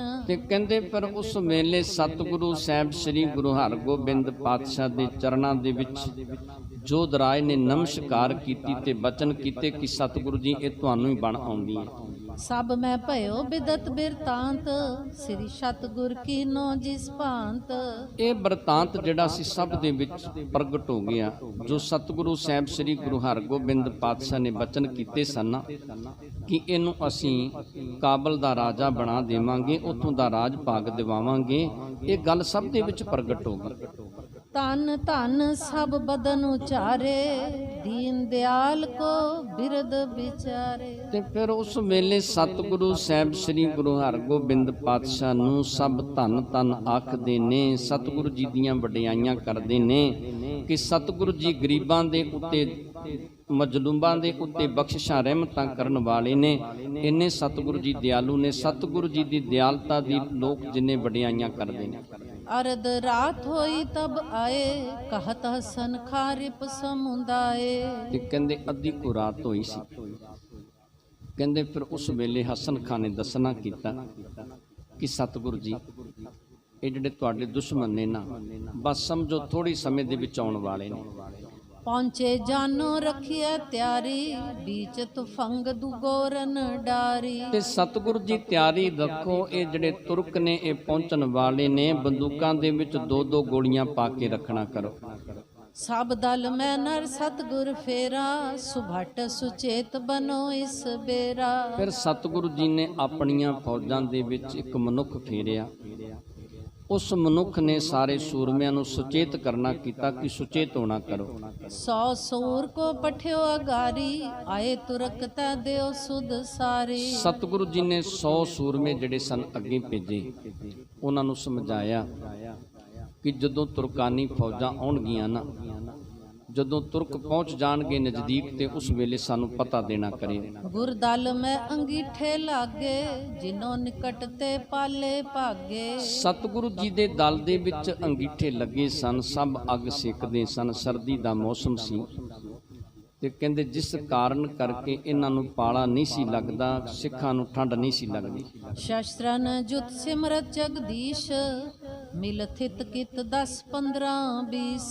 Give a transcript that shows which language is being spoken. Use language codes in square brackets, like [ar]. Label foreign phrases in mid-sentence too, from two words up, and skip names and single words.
[pa] ਤੇ ਕਹਿੰਦੇ ਪਰ ਉਸ ਵੇਲੇ ਸਤਿਗੁਰੂ ਸਾਹਿਬ ਸ੍ਰੀ ਗੁਰੂ ਹਰਗੋਬਿੰਦ ਪਾਤਸ਼ਾਹ ਦੇ ਚਰਨਾਂ ਦੇ ਵਿੱਚ ਜੋਧਰਾਏ ਨੇ ਨਮਸਕਾਰ ਕੀਤੀ ਤੇ ਬਚਨ ਕੀਤੇ ਕਿ ਸਤਿਗੁਰੂ ਜੀ ਇਹ ਤੁਹਾਨੂੰ ਹੀ ਬਣ ਆਉਂਦੀ ਹੈ। [bra] सब मैं भयो बिदत बिरतांत, श्री सतगुर की नो जिस भांत। [pa] ਇਹ ਬਰਤਾਂਤ ਜਿਹੜਾ ਸੀ ਸਭ ਦੇ ਵਿੱਚ ਪ੍ਰਗਟ ਹੋ ਗਿਆ। ਜੋ ਸਤਿਗੁਰੂ ਸਾਹਿਬ ਸ੍ਰੀ ਗੁਰੂ ਹਰਗੋਬਿੰਦ ਪਾਤਸ਼ਾਹ ਨੇ ਬਚਨ ਕੀਤੇ ਸਨ ਕਿ ਇਹਨੂੰ ਅਸੀਂ ਕਾਬਲ ਦਾ ਰਾਜਾ ਬਣਾ ਦੇਵਾਂਗੇ, ਉੱਥੋਂ ਦਾ ਰਾਜ ਭਾਗ ਦਿਵਾਵਾਂਗੇ, ਇਹ ਗੱਲ ਸਭ ਦੇ ਵਿੱਚ ਪ੍ਰਗਟ ਹੋ ਗਈ। [bra] तन धन सब बदन उचारे, दीन दयाल को बिरद बिचारे। [pa] ਤੇ ਫਿਰ ਉਸ ਵੇਲੇ ਸਤਿਗੁਰੂ ਸਾਹਿਬ ਸ੍ਰੀ ਗੁਰੂ ਹਰਗੋਬਿੰਦ ਪਾਤਸ਼ਾਹ ਨੂੰ ਸਭ ਧੰਨ ਧੰਨ ਆਖਦੇ ਨੇ, ਸਤਿਗੁਰੂ ਜੀ ਦੀਆਂ ਵਡਿਆਈਆਂ ਕਰਦੇ ਨੇ ਕਿ ਸਤਿਗੁਰੂ ਜੀ ਗਰੀਬਾਂ ਦੇ ਉੱਤੇ, ਮਜਲੂਮਾਂ ਦੇ ਉੱਤੇ ਬਖਸ਼ਿਸ਼ਾਂ ਰਹਿਮਤਾਂ ਕਰਨ ਵਾਲੇ ਨੇ। ਇੰਨੇ ਸਤਿਗੁਰੂ ਜੀ ਦਿਆਲੂ ਨੇ। ਸਤਿਗੁਰੂ ਜੀ ਦੀ ਦਿਆਲਤਾ ਦੀ ਲੋਕ ਜਿੰਨੇ ਵਡਿਆਈਆਂ ਕਰਦੇ ਨੇ। [bra] अर्ध रात होई तब आए, कहत हसन खारिप समुदाए। [pa] ਤੇ ਕਹਿੰਦੇ ਅੱਧੀ ਕੁ ਰਾਤ ਹੋਈ ਸੀ। ਕਹਿੰਦੇ ਫਿਰ ਉਸ ਵੇਲੇ ਹਸਨ ਖਾਨ ਨੇ ਦੱਸਣਾ ਕੀਤਾ ਕਿ ਸਤਿਗੁਰੂ ਜੀ ਇਹ ਜਿਹੜੇ ਤੁਹਾਡੇ ਦੁਸ਼ਮਣ ਨੇ ਨਾ, ਬਸ ਸਮਝੋ ਥੋੜੀ ਸਮੇਂ ਦੇ ਵਿੱਚ ਆਉਣ ਵਾਲੇ ਨੇ। [bra] पहुँचे जानो रखिए त्यारी, बीच तुफंग दुगोरन डारी। [pa] ਤੇ ਸਤਿਗੁਰੂ ਜੀ ਤਿਆਰੀ ਰੱਖੋ, ਇਹ ਜਿਹੜੇ ਤੁਰਕ ਨੇ ਇਹ ਪਹੁੰਚਣ ਵਾਲੇ ਨੇ, ਬੰਦੂਕਾਂ ਦੇ ਵਿੱਚ 2-2 ਗੋਲੀਆਂ ਪਾ ਕੇ ਰੱਖਣਾ ਕਰੋ। [bra] सब दल में नर सतगुर फेरा, सुभट सुचेत बनो इस बेरा। [pa] ਫਿਰ ਸਤਿਗੁਰੂ ਜੀ ਨੇ ਆਪਣੀਆਂ ਫੌਜਾਂ ਦੇ ਵਿੱਚ ਇੱਕ ਮਨੁੱਖ ਫੇਰਿਆ। ਉਸ ਮਨੁੱਖ ਨੇ ਸਾਰੇ ਸੂਰਮਿਆਂ ਨੂੰ ਸੁਚੇਤ ਕਰਨਾ ਕੀਤਾ ਕਿ ਸੁਚੇਤ ਹੋਣਾ ਕਰੋ। [bra] 100 सूर को पठ्यो अगारी, आए तुरक तै देओ सुध सारी। [pa] ਸਤਿਗੁਰੂ ਜੀ ਨੇ 100 ਸੂਰਮੇ ਜਿਹੜੇ ਸਨ ਅੱਗੇ ਭੇਜੇ। ਉਹਨਾਂ ਨੂੰ ਸਮਝਾਇਆ ਕਿ ਜਦੋਂ ਤੁਰਕਾਨੀ ਫੌਜਾਂ ਆਉਣਗੀਆਂ ਨਾ, ਜਦੋਂ ਤੁਰਕ ਪਹੁੰਚ ਜਾਣਗੇ ਨਜ਼ਦੀਕ, ਤੇ ਉਸ ਵੇਲੇ ਸਾਨੂੰ ਪਤਾ ਦੇਣਾ ਕਰੇ। [bra] गुर दल में अंगीठे लागे, जिनो निकट ते पाले भागे। [pa] ਸਤਿਗੁਰੂ ਜੀ ਦੇ ਦਲ ਦੇ ਵਿੱਚ ਅੰਗੀਠੇ ਲੱਗੇ ਸਨ, ਸਭ ਅੱਗ ਸੇਕਦੇ ਸਨ। ਸਰਦੀ ਦਾ ਮੌਸਮ ਸੀ ਤੇ ਕਹਿੰਦੇ ਜਿਸ ਕਾਰਨ ਕਰਕੇ ਇਹਨਾਂ ਨੂੰ ਪਾਲਾ ਨਹੀਂ ਸੀ ਲੱਗਦਾ, ਸਿੱਖਾਂ ਨੂੰ ਠੰਡ ਨਹੀਂ ਸੀ ਲੱਗਦੀ। [bra] ਸ਼ਸਤਰਨ ਜੁਤ ਸਿਮਰਤ ਜਗਦੀਸ਼, ਮਿਲ ਥਿਤ ਕਿਤ 10 15 20।